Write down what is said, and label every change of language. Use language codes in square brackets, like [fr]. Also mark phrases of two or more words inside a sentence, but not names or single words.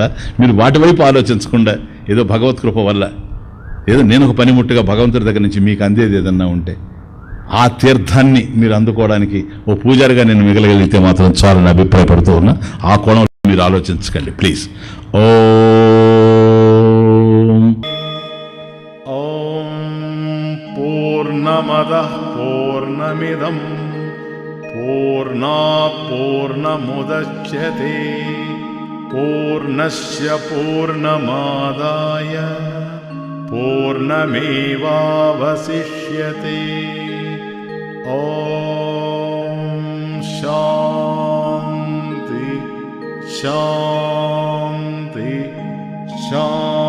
[te] మీరు వాటి వైపు ఆలోచించకుండా ఏదో భగవత్ కృప వల్ల ఏదో నేను ఒక పనిముట్టుగా భగవంతుడి దగ్గర నుంచి మీకు అందేది ఏదన్నా ఉంటే ఆ తీర్థాన్ని మీరు అందుకోవడానికి ఓ పూజారిగా నేను మిగలగలిగితే మాత్రం చాలని అభిప్రాయపడుతూ ఉన్నా. ఆ కోణంలో మీరు ఆలోచించకండి ప్లీజ్. [sa] ఓం పూర్ణమదః పూర్ణమిదం పూర్ణాత్ పూర్ణముదచ్యతే పూర్ణస్య పూర్ణమాదాయ पूर्णमेवावशिष्यते। ॐ शान्ति शान्ति शान्ति।